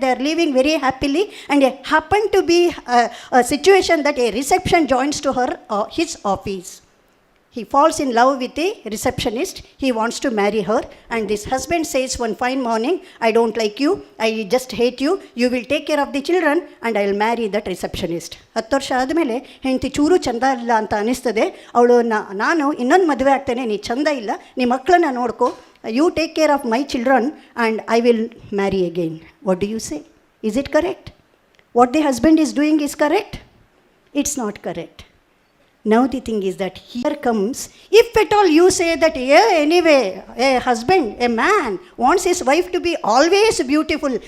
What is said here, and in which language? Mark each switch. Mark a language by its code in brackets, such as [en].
[en] They are living very happily, and it happened to be a situation that a reception joins to his office. He falls in love with the receptionist. He wants to marry her, and this husband says one fine morning, I don't like you, I just hate you, you will take care of the children and I will marry that receptionist. [kn] 10 ವರ್ಷ ಆದಮೇಲೆ ಹೆಂಡತಿ ಚೂರು ಚಂದ ಇಲ್ಲ ಅಂತ ಅನಿಸ್ತದೆ. ಅವಳು ನಾನು ಇನ್ನೊಂದು ಮದುವೆ ಆಗ್ತೇನೆ, ನೀ ಚಂದ ಇಲ್ಲ, ನಿಮ್ಮ ಮಕ್ಕಳನ್ನ ನೋಡ್ಕೋ, [en] you take care of my children and I will marry again. What do you say? Is it correct? What the husband is doing is correct? It's not correct. Now the thing is that here comes, if at all you say that, yeah, anyway, a husband, a man wants his wife to be always beautiful.